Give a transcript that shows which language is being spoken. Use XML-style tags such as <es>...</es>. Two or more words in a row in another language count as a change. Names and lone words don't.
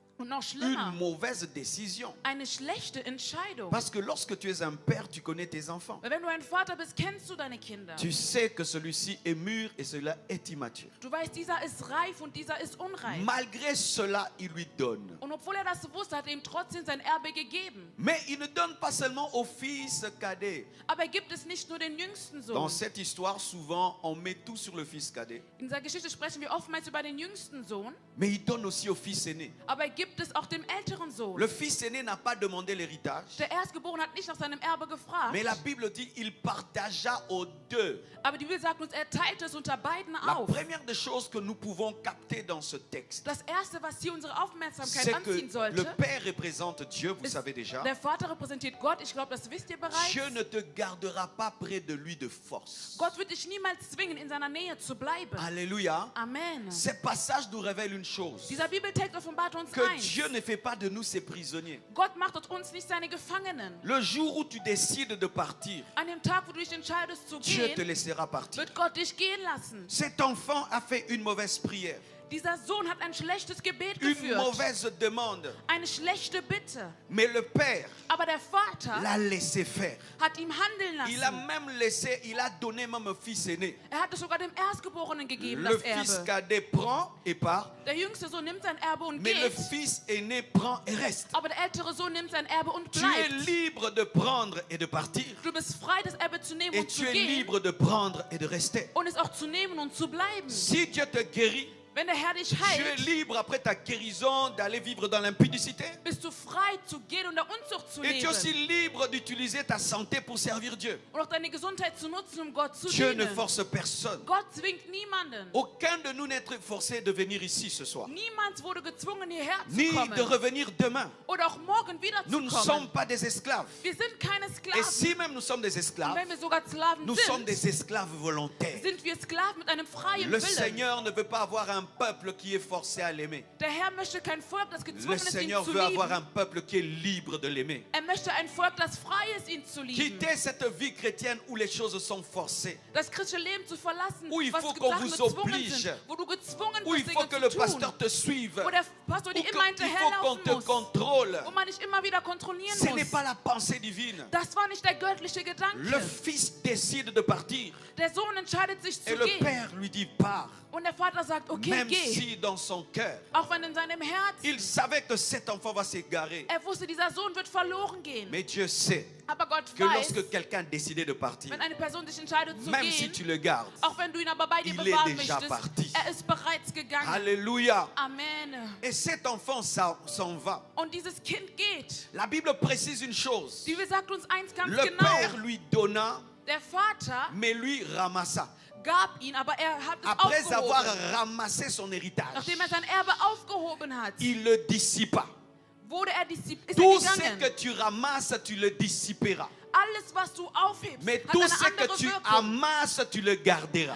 <de>noch schlimmer,</de> <fr>une mauvaise décision.</fr> <de>eine schlechte Entscheidung.</de> <fr>Parce que lorsque tu es un père, tu connais tes enfants.</fr> <de>Weil wenn du ein Vater bist, kennst du deine Kinder.</de> <fr>Tu sais que celui-ci est mûr et celui-là est immature.</fr> <de>Du weißt, dieser ist reif und dieser ist unreif.</de> <fr>Malgré cela, il lui donne.</fr> <de>Und obwohl er das wusste, hat er ihm trotzdem sein Erbe gegeben.</de> <fr>Mais il ne donne pas seulement au fils cadet.</fr> <de>Aber er gibt es nicht nur den jüngsten</de> <fr>Dans</fr> <de>Sohn.</de> <fr>cette histoire, souvent, on met tout sur le fils cadet.</fr> <de>In dieser Geschichte sprechen wir oftmals über den jüngsten Sohn,</de> <fr>Mais il donne aussi au fils aîné.</fr> <de>aber er gibt es auch dem älteren Sohn.</de> <fr>Le fils aîné n'a pas demandé l'héritage.</fr> <de>Der Erstgeborene hat nicht nach seinem Erbe gefragt,</de> <fr>Mais la Bible dit il partagea aux deux.</fr> <de>aber die Bibel sagt uns, er teilte es unter beiden</de> <fr>La</fr> <de>auf.</de> <fr>première des choses que nous pouvons capter dans ce texte,</fr> <de>Das Erste, was hier unsere Aufmerksamkeit</de> <fr>c'est que</fr> <de>anziehen</de> <fr>le</fr> <de>sollte,</de> <fr>Père représente Dieu, vous</fr> <de>ist,</de> <fr>savez déjà.</fr> <de>der Vater repräsentiert Gott. Ich glaube, das wisst ihr bereits.</de> <fr>Dieu ne te gardera pas près de lui de force.</fr> <de>Gott wird dich niemals zwingen, in seiner Nähe zu bleiben.</de> <fr>Alléluia.</fr> <de>Amen.</de> <fr>Ces passages nous révèlent une chose,</fr> <de>Dieser Bibeltext offenbart uns</de> <fr>que</fr> <de>eins.</de> <fr>Dieu ne fait pas de nous ses prisonniers.</fr> <de>Gott macht aus uns nicht seine Gefangenen.</de> <fr>Le jour où tu décides de partir,</fr> <de>An dem Tag, wo du dich entscheidest zu</de> <fr>Dieu te</fr> <de>gehen,</de> <fr>laissera partir.</fr> <de>wird Gott dich gehen lassen.</de> <fr>Cet enfant a fait une mauvaise prière,</fr> <de>Dieser Sohn hat ein schlechtes Gebet</de> <fr>une</fr> <de>geführt.</de> <fr>mauvaise demande.</fr> <de>Eine schlechte Bitte.</de> <fr>Mais le Père</fr> <de>Aber der Vater</de> <fr>l'a laissé faire.</fr> <de>hat ihm handeln</de> <fr>Il a</fr> <de>lassen.</de> <fr>même laissé, il a donné même au fils aîné.</fr> <de>Er hat es sogar dem Erstgeborenen gegeben,</de> <fr>Le</fr> <de>das</de> <fr>fils</fr> <de>Erbe.</de> <fr>cadet prend et part,</fr> <de>Der jüngste Sohn nimmt sein Erbe und</de> <fr>mais le</fr> <de>geht.</de> <fr>fils aîné prend et reste.</fr> <de>Aber der ältere Sohn nimmt sein Erbe und</de> <fr>Tu es</fr> <de>bleibt.</de> <fr>libre de prendre et de partir.</fr> <de>Du bist frei, das Erbe zu nehmen</de> <fr>Et</fr> <de>und zu</de> <fr>tu es</fr> <de>gehen.</de> <fr>libre de prendre et de rester.</fr> <de>Und es auch zu nehmen und zu bleiben.</de> <fr>Si Dieu te guérit,</fr> <de>Wenn der Herr dich</de> <fr>tu es</fr> <de>heilt,</de> <fr>libre après ta guérison d'aller vivre dans l'impudicité.</fr> <de>bist du frei zu gehen und der Unzucht zu</de> <fr>Et tu es</fr> <de>leben.</de> <fr>aussi libre d'utiliser ta santé pour servir Dieu.</fr> <de>Und auch deine Gesundheit zu nutzen, um Gott zu</de> <fr>Dieu ne</fr> <de>dienen.</de> <fr>force personne.</fr> <de>Gott zwingt niemanden.</de> <fr>Aucun de nous n'est forcé de venir ici ce soir,</fr> <de>Niemand wurde gezwungen, hierher zu</de> <fr>ni</fr> <de>kommen.</de> <fr>de revenir demain.</fr> <de>Oder auch morgen</de> <fr>Nous ne</fr> <de>wiederzukommen.</de> <fr>sommes pas des esclaves.</fr> <de>Wir sind keine</de> <fr>Et</fr> <de>Sklaven.</de> <fr>si même nous sommes des</fr> <de>Und</de> <fr>esclaves,</fr> <de>wenn wir sogar Sklaven</de> <fr>nous sommes</fr> <de>sind,</de> <fr>des esclaves volontaires.</fr> <de>sind wir Sklaven mit einem freien</de> <fr>Le</fr> <de>Willen.</de> <fr>Seigneur ne veut pas avoir un peuple qui est forcé à l'aimer.</fr> <de>Der Herr möchte kein Volk, das</de> <fr>Le</fr> <de>gezwungen ist, ihn</de> <fr>Seigneur</fr> <de>zu</de> <fr>veut avoir un</fr> <de>lieben.</de> <fr>peuple qui est libre de l'aimer.</fr> <de>Er möchte ein Volk, das frei ist, ihn zu lieben.</de> <fr>Quittez cette vie chrétienne où les choses sont forcées,</fr> <de>Das christliche Leben zu verlassen,</de> <fr>Où il</fr> <de>was</de> <fr>faut qu'on</fr> <de>Sachen</de> <fr>vous</fr> <de>gezwungen</de> <fr>oblige.</fr> <de>sind, wo du gezwungen</de> <fr>où il</fr> <de>bist,</de> <fr>faut</fr> <de>Dinge</de> <fr>que</fr> <de>zu</de> <fr>le</fr> <de>tun,</de> <fr>pasteur te suive,</fr> <de>wo der Pastor</de> <fr>où</fr> <de>dir</de> <fr>que-</fr> <de>immer</de> <fr>il faut qu'on</fr> <de>hinterherlaufen</de> <fr>te</fr> <de>muss,</de> <fr>contrôle.</fr> <de>wo man dich immer wieder kontrollieren</de> <fr>Ce n'est</fr> <de>muss.</de> <fr>pas la pensée divine.</fr> <de>Das war nicht der göttliche</de> <fr>Le</fr> <de>Gedanke.</de> <fr>fils décide de partir</fr> <de>Der Sohn entscheidet sich</de> <fr>et</fr> <de>zu</de> <fr>le</fr> <de>gehen.</de> <fr>Père lui dit pars,</fr> <de>Und der Vater sagt, okay,</de> <fr>même</fr> <de>geh.</de> <fr>si dans son cœur,</fr> <de>Auch wenn in seinem</de> <fr>il</fr> <de>Herzen,</de> <fr>savait que cet enfant va s'égarer.</fr> <de>er wusste, dieser Sohn wird verloren gehen.</de> <fr>Mais Dieu sait</fr> <de>Aber Gott</de> <fr>que</fr> <de>weiß,</de> <fr>lorsque quelqu'un décide de partir,</fr> <de>wenn eine Person sich entscheidet zu</de> <fr>même si</fr> <de>gehen,</de> <fr>tu le gardes,</fr> <de>auch wenn du ihn aber bei dir</de> <fr>il est</fr> <de>bewahren</de> <fr>déjà</fr> <de>möchtest,</de> <fr>parti.</fr> <de>er ist bereits gegangen.</de> <fr>Alléluia.</fr> <de>Amen.</de> <fr>Et cet enfant s'en va.</fr> <de>Und dieses Kind geht.</de> <fr>La Bible précise une chose.</fr> <de>Die Bibel sagt uns eins ganz</de> <fr>Le</fr> <de>genau.</de> <fr>Père lui donna,</fr> <de>Der Vater</de> <fr>mais lui ramassa.</fr> <de>gab ihn, aber er hat es</de> <fr>Après avoir</fr> <de>aufgehoben.</de> <fr>ramassé son héritage,</fr> <de>Nachdem er sein Erbe aufgehoben hat,</de> <fr>il le dissipa.</fr> <de>ist er</de> <fr>Tout ce</fr> <de>gegangen.</de> <fr>que tu ramasses, tu le dissiperas.</fr> <de>Alles, was du aufhebst,</de> <fr>Mais</fr> <de>hat</de> <fr>tout</fr> <de>eine</de> <fr>ce que</fr> <de>andere</de> <fr>tu</fr> <de>Wirkung.</de> <fr>amasses, tu le garderas.</fr>